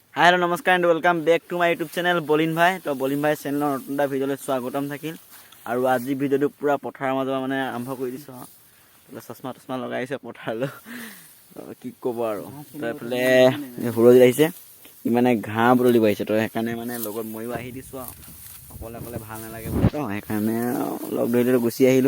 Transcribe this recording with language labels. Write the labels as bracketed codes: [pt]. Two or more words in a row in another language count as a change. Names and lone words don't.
[en] Hi hello namaskar and welcome back to my YouTube channel Balin Bhai. [as] তো বলিন ভাই চেনেল নতুন এটা ভিডিঅ'লৈ স্বাগতম থাকিল। আৰু আজি ভিডিঅ'টো পুৰা পথাৰৰ মাজৰ মানে আৰম্ভ কৰি দিছো। তো চশমা টছমা লগাই আছে পথাৰলৈ। কি ক'ব আৰু তো এফালে হুৰজি আহিছে ই মানে ঘাঁহ বুটলিব আহিছে। তো সেইকাৰণে মানে লগত ময়ো আহি দিছো। অকলে অকলে ভাল নালাগে বুলি তো সেইকাৰণে লগ ধৰিলৈ গুচি আহিলোঁ।